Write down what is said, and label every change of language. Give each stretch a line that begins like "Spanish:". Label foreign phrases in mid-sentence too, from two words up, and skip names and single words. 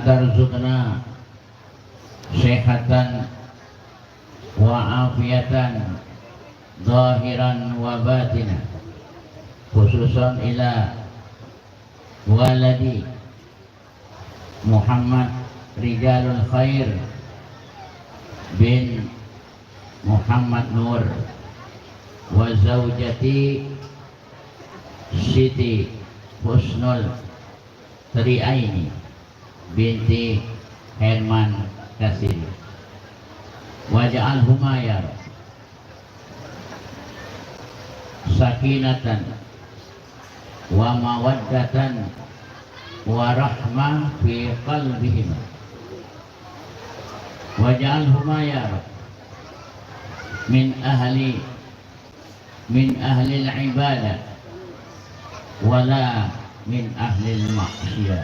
Arabic: ترزقنا صحة وعافية ظاهرا وباطنا خصوصا إلى ولدي Muhammad Rijalul Khair بن Muhammad Nur وزوجتي Siti Husnul Triaini binti Herman Kasiri واجعلهما يا رب سكينة ومودة ورحمة في قلبهم واجعلهما يا رب من أهل العبادة ولا من أهل المعصية.